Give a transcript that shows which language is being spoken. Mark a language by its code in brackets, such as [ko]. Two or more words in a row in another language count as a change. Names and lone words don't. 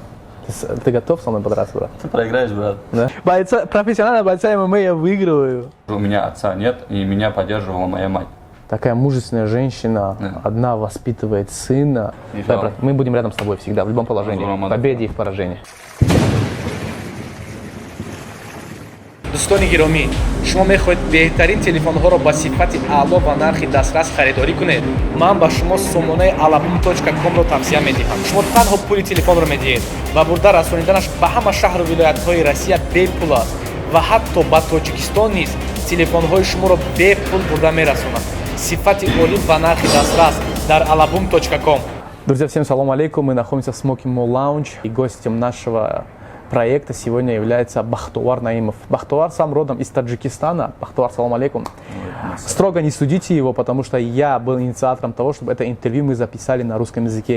[ru] Ты готов со мной подраться, брат? Ты проиграешь, брат. Да? Профессионального бойца ММА я выигрываю. У меня отца нет, и меня поддерживала моя мать. Такая мужественная женщина, одна воспитывает сына. Да, брат, мы будем рядом с тобой всегда, в любом положении, в победе и в поражении. [tg] дӯстони гиромӣ, шумо мехоҳед беҳтарин телефонҳоро ба сифати аъло ва нархи дастрас харидорӣ кунед. Ман ба шумо сомонаи alabum.com-ро тавсия медиҳам. Шумо танҳо пули телефонро медиҳед ва бурда расониданаш ба ҳама шаҳру вилоятҳои Россия бепул аст ва ҳатто ба Тоҷикистон низ телефонҳои шуморо бепул бурда мерасонад. Сифати олӣ ва нархи дастрас дар alabum.com. [ru] Друзья, всем [ar] سلام عليكم. [ru] Мы находимся в Smoking Mall Lounge, и гостем нашего проекта сегодня является Бахтуар Наимов. Бахтуар сам родом из Таджикистана. Бахтуар, [ar] سلام عليكم. [ru] Строго не судите его, потому что я был инициатором того, чтобы это интервью мы записали на русском языке.